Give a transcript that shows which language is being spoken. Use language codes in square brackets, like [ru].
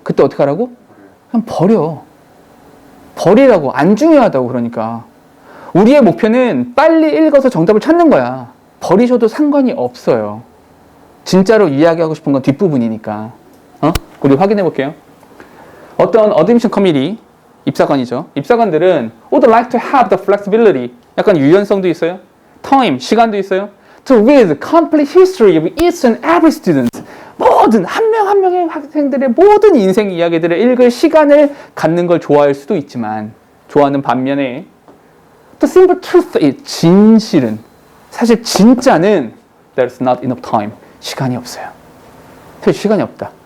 [ko] 그때 어떻게 하라고? 그냥 버려. 버리라고. 안 중요하다고. 그러니까 우리의 목표는 빨리 읽어서 정답을 찾는 거야. 버리셔도 상관이 없어요. 진짜로 이야기하고 싶은 건 뒷부분이니까. 우리 확인해 볼게요. 어떤 admission committee, 입사관이죠. 입사관들은 [en] would like to have the flexibility, [ko] 약간 유연성도 있어요. time, 시간도 있어요. [en] to read complete history of each and every student, [ko] 모든 한 명 한 명의 학생들의 모든 인생 이야기들을 읽을 시간을 갖는 걸 좋아할 수도 있지만 좋아하는 반면에 [en] the simple truth is, [ko] 진실은 사실 진짜는 [en] there's not enough time, [ko] 시간이 없어요. 시간이 없다.